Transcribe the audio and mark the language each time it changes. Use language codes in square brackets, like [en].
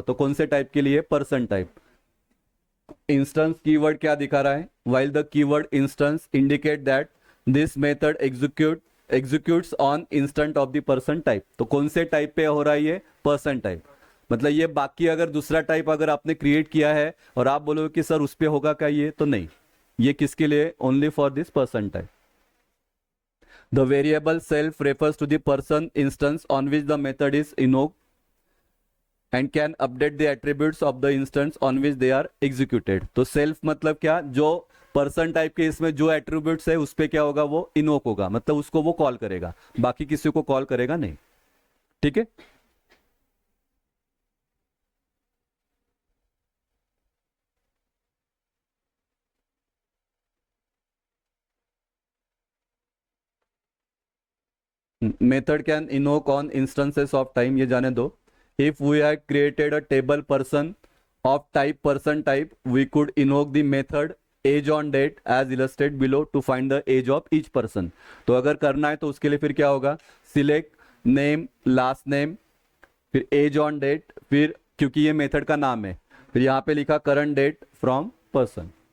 [hi] तो कौन से टाइप के लिए? [en] Person type. [hi] इंस्टेंस कीवर्ड क्या दिखा रहा है, [en] While the keyword instance indicate that this method executes on instant of the person type. [hi] तो कौन से टाइप पे हो रहा है ये? Person type. मतलब ये बाकी अगर दूसरा टाइप अगर आपने क्रिएट किया है और आप बोलोगे कि सर उस पे होगा क्या ये, तो नहीं. ये किसके लिए? [en] Only for this person type. The variable self refers to the person instance on which the method is invoked and can update the attributes of the instance on which they are executed. [hi] तो self मतलब क्या? जो person type के इसमें जो attributes है उस पे क्या होगा, वो इनवोक होगा, मतलब उसको वो कॉल करेगा, बाकी किसी को कॉल करेगा नहीं. ठीक है. [en] method can invoke on instances of time, [hi] ये जाने दो. [en] If we had created a table person of type person type, we could invoke the method age on date as illustrated below to find the age of each person. [hi] तो अगर करना है तो उसके लिए फिर क्या होगा, सिलेक्ट नेम, लास्ट नेम, फिर एज ऑन डेट, फिर क्योंकि ये मेथड का नाम है फिर यहाँ पे लिखा करंट डेट फ्रॉम पर्सन.